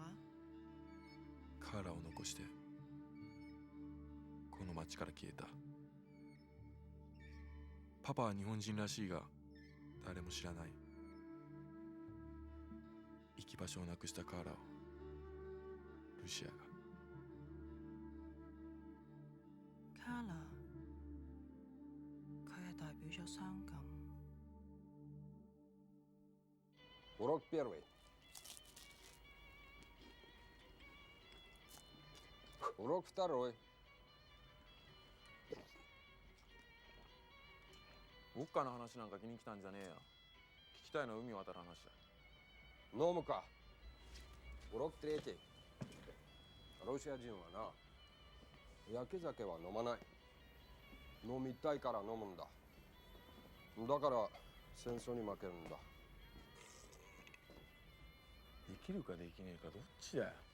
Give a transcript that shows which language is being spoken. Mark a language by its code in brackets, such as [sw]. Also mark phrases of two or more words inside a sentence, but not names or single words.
[ja] カーラを残してこの町から消えた。パパは日本人らしいが誰も知らない。行き場所をなくしたカーラをルシアが。 [yue] 卡拉，佢係代表咗傷感。 [ru] Урок первый. Урок второй. [ja] ウォッカの話なんか気に来たんじゃねえよ。聞きたいのは海渡る話だ。 [ru] 飲むか。Урок третий. [ja] ロシア人はな、焼け酒は飲まない。飲みたいから飲むんだ。だから戦争に負けるんだ。できるかできねえかどっちだよ。